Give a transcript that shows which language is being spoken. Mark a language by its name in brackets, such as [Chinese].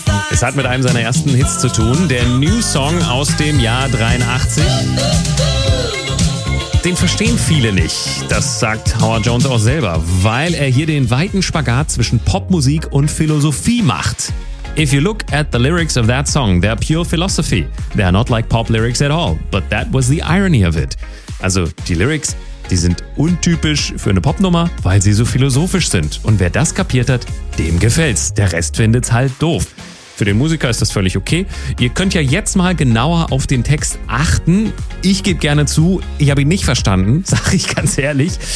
[German] Es hat mit einem seiner ersten Hits zu tun, der New Song aus dem Jahr 83. Den verstehen viele nicht, das sagt Howard Jones auch selber, weil er hier den weiten Spagat zwischen Popmusik und Philosophie macht. [English] If you look at the lyrics of that song, they're pure philosophy. They're not like pop lyrics at all, but that was the irony of it. [German] Also die Lyrics, die sind untypisch für eine Popnummer, weil sie so philosophisch sind. Und wer das kapiert hat, dem gefällt's. Der Rest findet's halt doof. Für den Musiker ist das völlig okay. Ihr könnt ja jetzt mal genauer auf den Text achten. Ich gebe gerne zu, ich habe ihn nicht verstanden, sage ich ganz ehrlich.